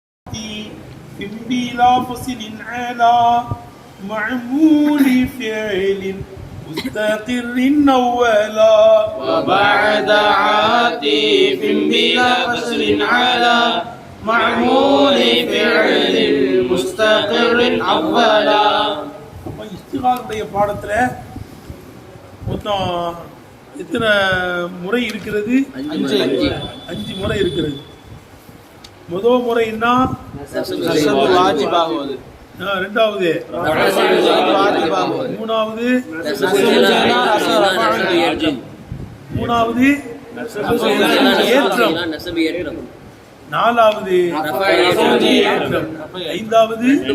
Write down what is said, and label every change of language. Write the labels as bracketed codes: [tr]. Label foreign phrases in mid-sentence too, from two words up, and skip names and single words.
[ar] بلا فصل على معمول فعل مستقر أولا وبعد عاطف بلا فصل على معمول فعل مستقر أولا. [ta] இஸ்திகாலுடைய பாடத்துல மொத்தம் எத்தனை முறை இருக்கிறது? அஞ்சு முறை இருக்கிறது. முதல் முறைன்னா ரெண்டாவது, மூணாவது, ஏற்றம், நாலாவது ஏற்றம், ஐந்தாவது